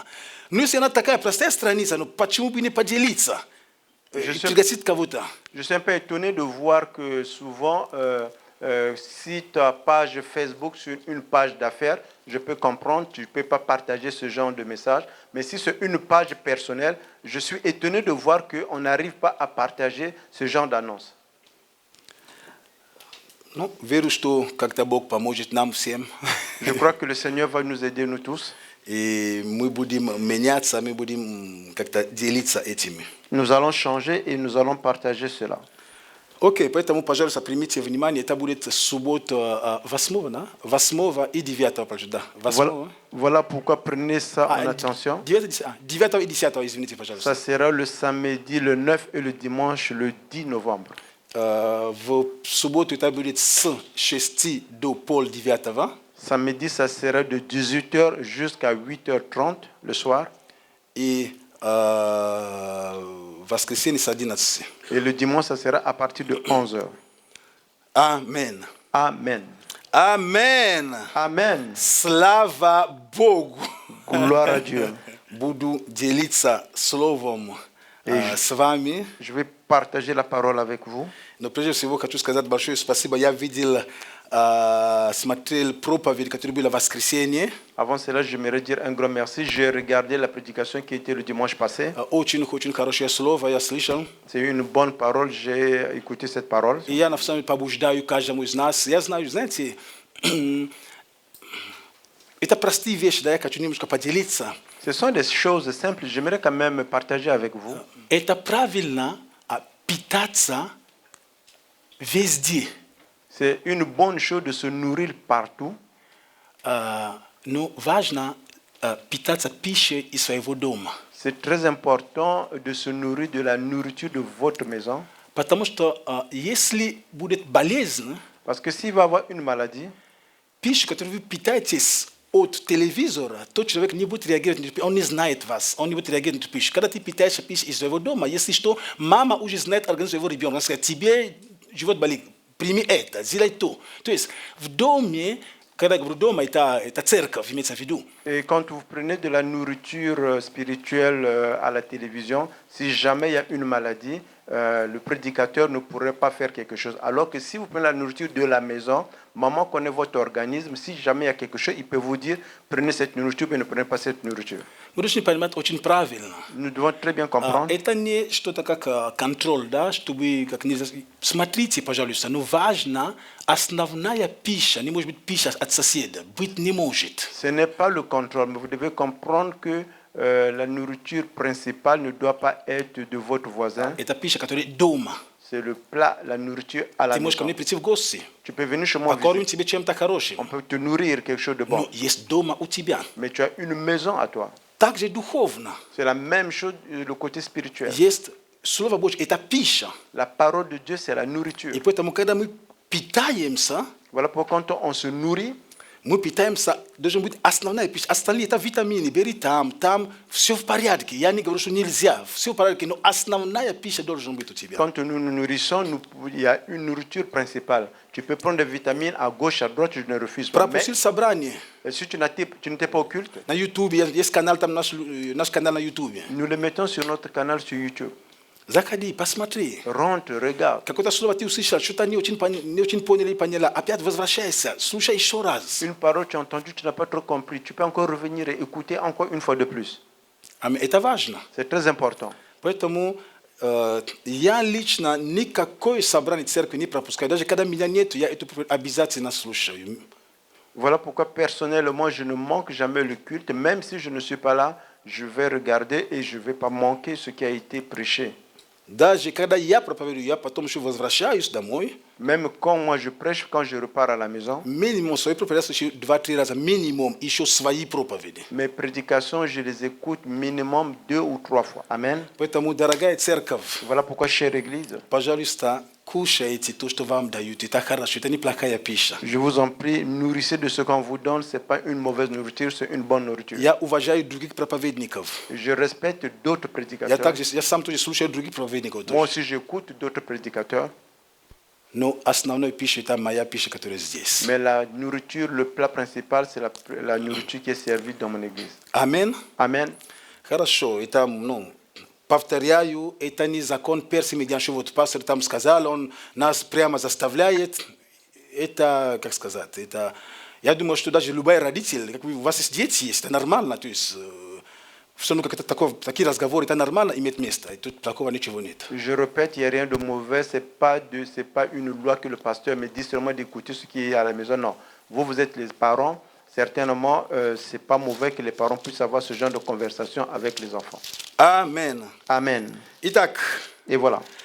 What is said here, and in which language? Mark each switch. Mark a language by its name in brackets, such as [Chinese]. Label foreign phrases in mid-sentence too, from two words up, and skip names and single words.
[Russian] Но если она такая простая страница, ну почему бы не поделиться? Пригласить кого-то. [French] Je suis un peu étonné de voir que souvent, si ta page Facebook sur une page d'affaires, je peux comprendre, tu ne peux pas partager ce genre de message. Mais si c'est une page personnelle, je suis étonné de voir qu'on n'arrive pas à partager ce genre d'annonce. [Russian] Ну, верю, что как-то Бог поможет нам всем. [French] Je crois que le Seigneur va nous aider, nous tous. [Russian] И мы будем меняться, мы будем как-то делиться этими. [French] Nous allons changer et nous allons partager cela. [Russian] Окей, поэтому, пожалуйста, примите внимание, это будет суббота 8, да? 8 и 9, пожалуйста, да. 8. [French] Voilà pourquoi prenez ça en attention. [Russian] 9 и 10, извините, пожалуйста. [French] Ça sera le samedi, le 9 et le dimanche, le 10 novembre. [Russian] В субботу это будет с 6 до пол-9. [French] Samedi, ça sera de 18h jusqu'à 8h30 le soir. [Russian] И воскресенье с 11. [French] Et le dimanche, ça sera à partir de 11h. Amen. Amen. Amen. Amen. [Russian] Слава Богу. [French] Gloire à Dieu. [Russian] Буду делиться словом с вами. [French] Je vais partager la parole avec vous. [Russian] Но прежде всего хочу сказать большое спасибо. Я видел, смотрел проповедь, которая была в воскресенье. [French] Avant cela, j'aimerais dire un grand merci. J'ai regardé la prédication qui était le dimanche passé. [Russian] Очень хорошее слово, я слышал. [French] C'est une bonne parole. J'ai écouté cette parole. [Russian] И я на самом деле побуждаю каждому из нас. Я знаю, знаете, это простые вещи, да, я хочу немножко поделиться. [French] Ce sont des choses simples. J'aimerais quand même partager avec vous. [Russian] Это правильно питаться везде. [French] C'est une bonne chose de se nourrir partout. [Russian] Но важно питаться пищей из своего дома. [French] C'est très important de se nourrir de la nourriture de votre maison. [Russian] Потому что если будет болезнь, [French] Parce que s'il va y avoir une maladie, [Russian] пища, которую вы питаетесь от телевизора, тот человек не будет реагировать на эту пищу, он не знает вас, он не будет реагировать на эту пищу. Когда ты питаешься пищей из своего дома, если что, мама уже знает организм своего ребенка, она скажет, тебе живот болит, прими это, сделай то. То есть в доме, когда я говорю дома, это церковь, имеется в виду. [French] et quand vous prenez de la nourriture spirituelle à la télévision, si jamais il y a une maladie, le prédicateur ne pourrait pas faire quelque chose. Alors que si vous prenez la nourriture de la maison, maman connaît votre organisme. Si jamais il y a quelque chose, il peut vous dire prenez cette nourriture, mais ne prenez pas cette nourriture. [Russian] Mudoshin panimat очень правильно. [French] Nous devons très bien comprendre. [Russian] Это не что-то как контроль, да, чтобы как нельзя. Смотрите, пожалуйста, ну важно, основная пища, не может быть пища от соседа, быть не может. [French] Ce n'est pas le contrôle, mais vous devez comprendre que la nourriture principale ne doit pas être de votre voisin. [Russian] Это пища, которая дома. [French] C'est le plat, la nourriture à la [Russian] Ты можешь ко [French] maison. [Russian] мне прийти в гости, [French] Tu peux venir chez moi [Russian] покормим [French] visiter. [Russian] тебе чем-то хорошим. [French] On peut te nourrir quelque chose de bon. [Russian] Но есть дома у тебя. [French] Mais tu as une maison à toi. [Russian] Также духовно. [French] C'est la même chose le côté spirituel. [Russian] Есть Слово Божье, это пища. [French] La parole de Dieu, c'est la nourriture. [Russian] И поэтому, когда мы питаемся, [French] Voilà pourquoi quand on se nourrit, [Russian] мы питаемся, должен быть основная пища. Остальные это витамины, бери там, все в порядке. Я не говорю, что нельзя, все в порядке, но основная пища должна быть у тебя. [French] quand nous nous nourrissons, il y a une nourriture principale. Tu peux prendre des vitamines à gauche, à droite, je ne refuse pas. Mais [Russian] Пропустил собрание [French] si tu n'étais pas occulte, [Russian] на Ютубе, есть канал, там наш канал на Ютубе. [French] nous le mettons sur notre canal sur YouTube. [Russian] Заходи, посмотри. [French] Rentre, regarde. [Russian] Какое-то слово ты услышал, что-то не очень понял и поняла. Опять возвращайся, слушай еще раз. [French] Une parole tu as entendue, tu n'as pas trop compris. Tu peux encore revenir et écouter encore une fois de plus. [Russian] Аминь. Это важно. [French] C'est très important. [Russian] Поэтому я лично никакое собрание церкви не пропускаю. Даже когда меня нет, я эту обязательно слушаю. [French] Voilà pourquoi personnellement, je ne manque jamais le culte. Même si je ne suis pas là, je vais regarder et je ne vais pas manquer ce qui a été prêché. [Russian] Даже когда я проповедую, я потом еще возвращаюсь домой. [French] Même quand moi je prêche, quand je repars à la maison, [Russian] Минимум свои проповеди слушаю 2-3 раза. Минимум еще свои проповеди. [French] mes prédications, je les écoute minimum 2 ou 3 fois. Amen. [Russian] Поэтому, дорогая церковь, [French] Voilà pourquoi, chère Église, [Russian] пожалуйста, кушайте то, что вам дают. Это хорошо, это неплохая пища. [French] je vous en prie, nourrissez de ce qu'on vous donne. Ce n'est pas une mauvaise nourriture, c'est une bonne nourriture. [Russian] Я уважаю других проповедников. [French] Je respecte d'autres [Russian] Я [French] prédicateurs. [Russian] сам тоже слушаю других проповедников. [French] Moi [Russian] Тоже. [French] aussi, j'écoute d'autres prédicateurs. [Russian] Но основной пища это моя пища, которая здесь. [French] Mais la nourriture, le plat principal, c'est la nourriture qui est servie dans mon église. [Russian] Амин. [French] Amen. [Russian] Хорошо, это, повторяю, это не закон Перси Медианши. Вот пастор там сказал, он нас прямо заставляет. Это, как сказать, это... Я думаю, что даже любой родитель, как у вас есть дети, есть, это нормально. То есть, все равно как-то такие разговоры, это нормально, имеет место. И тут такого ничего нет. [French] Je répète, il n'y a rien de mauvais. Ce n'est pas une loi que le pasteur me dit seulement d'écouter ce qui est à la maison. Non. Vous êtes les parents. Certainement, ce n'est pas mauvais que les parents puissent avoir ce genre de conversation avec les enfants. [Russian] Амен. [French] Amen. [Russian] Итак, [French] Et voilà.